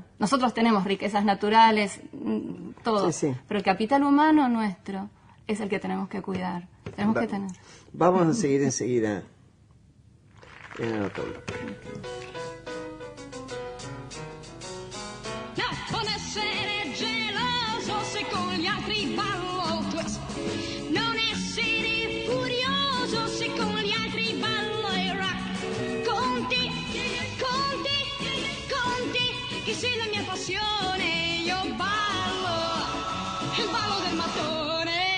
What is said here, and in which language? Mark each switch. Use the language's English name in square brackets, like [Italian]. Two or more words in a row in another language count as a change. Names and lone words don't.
[Spanish] Nosotros tenemos riquezas naturales, todo, Sí, sí. pero el capital humano nuestro es el que tenemos que cuidar. Tenemos que tener. Vamos a seguir enseguida en el otro bloque. No, [Italian] non essere geloso se con gli altri ballo twist. Non essere furioso se con gli altri ballo il rock. Conti, conti, conti, che sei la mia passione, io ballo, il ballo del mattone.